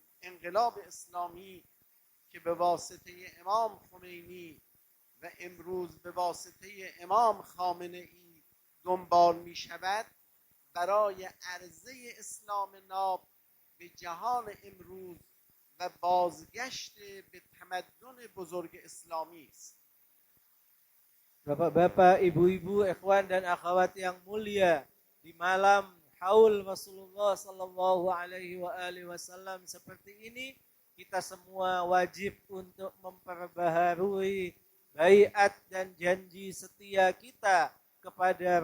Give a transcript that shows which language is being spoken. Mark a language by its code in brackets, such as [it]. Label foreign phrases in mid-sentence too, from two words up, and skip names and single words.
[fa] انقلاب اسلامی که به واسطه امام خمینی و امروز به واسطه امام خامنه ای دنبال می شود، برای عرضه اسلام ناب به جهان امروز و بازگشت به تمدن بزرگ اسلامی است. [id] Bapak-bapak, ibu-ibu, ikhwan dan akhwat yang mulia, di malam haul Rasulullah [ar] صلى الله عليه وسلم [id] seperti ini, kita semua wajib untuk memperbaharui baiat dan janji setia kita kepada